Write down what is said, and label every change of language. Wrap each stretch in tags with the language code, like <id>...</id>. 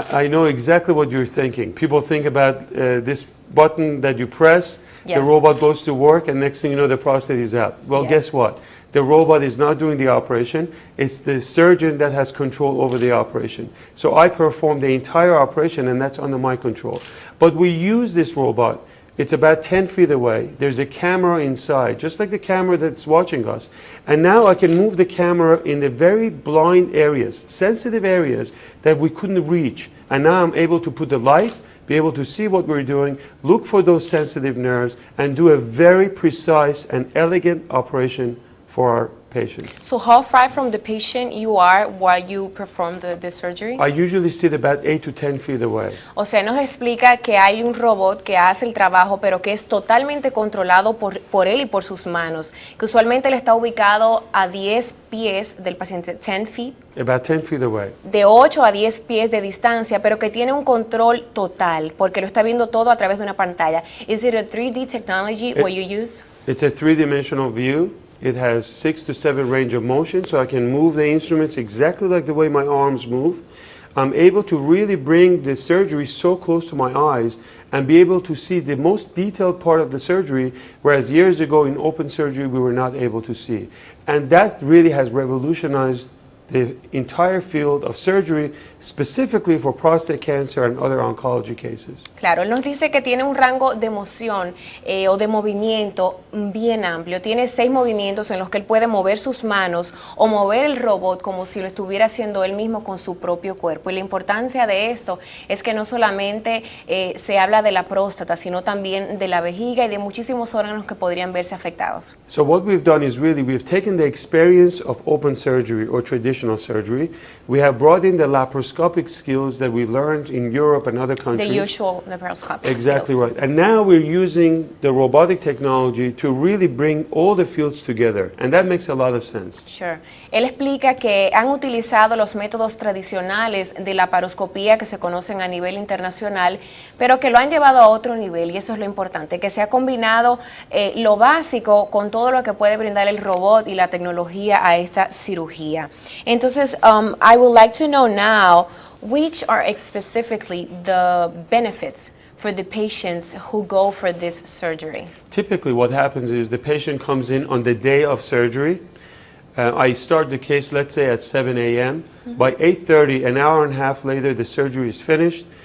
<en>I know exactly what you're thinking. People think about this button that you press, Yes. the robot goes to work, and next thing you know, the prostate is out. Well, Yes. guess what? The robot is not doing the operation. It's the surgeon that has control over the operation. So I perform the entire operation, and that's under my control. But we use this robot. It's about 10 feet away. There's a camera inside, just like the camera that's watching us. And now I can move the camera in the very blind areas, sensitive areas that we couldn't reach. And now I'm able to put the light, be able to see what we're doing, look for those sensitive nerves, and do a very precise and elegant operation for our patient. So how far from the patient you are while you perform the surgery? I usually sit about 8 to 10 feet away.</en> <es>O sea, nos explica que hay un robot que hace el trabajo, pero que es totalmente controlado por él y por sus manos, que usualmente él está ubicado a 10 pies del paciente,</es> <en>10 feet. About 10 feet away.</en> <es>De 8 a 10 pies de distancia, pero que tiene un control total, porque lo está viendo todo a través de una pantalla.</es> <en>Is it a 3D technology what you use? It's a three-dimensional view. It has 6 to 7 range of motion, so I can move the instruments exactly like the way my arms move. I'm able to really bring the surgery so close to my eyes and be able to see the most detailed part of the surgery, whereas years ago in open surgery we were not able to see. And that really has revolutionized the entire field of surgery, specifically for prostate cancer and other oncology cases.</en> <es>Claro, él nos dice que tiene un rango de moción o de movimiento bien amplio. Tiene 6 movimientos en los que él puede mover sus manos o mover el robot como si lo estuviera haciendo él mismo con su propio cuerpo. Y la importancia de esto es que no solamente se habla de la próstata, sino también de la vejiga y de muchísimos órganos que podrían verse afectados.</es> <en>So what we've done is really we've taken the experience of open surgery or traditional surgery. We have brought in the laparoscopic skills that we learned in Europe and other countries. The usual laparoscopic Exactly skills. right. And now we're using the robotic technology to really bring all the fields together. And that makes a lot of sense. Sure.</en> <es>Él explica que han utilizado los métodos tradicionales de laparoscopía que se conocen a nivel internacional, pero que lo han llevado a otro nivel, y eso es lo importante, que se ha combinado lo básico con todo lo que puede brindar el robot y la tecnología a esta cirugía.</es> <en>Entonces, I would like to know now, which are specifically the benefits for the patients who go for this surgery? Typically what happens is the patient comes in on the day of surgery. I start the case, let's say, at 7 a.m. By 8:30, an hour and a half later, the surgery is finished.</en>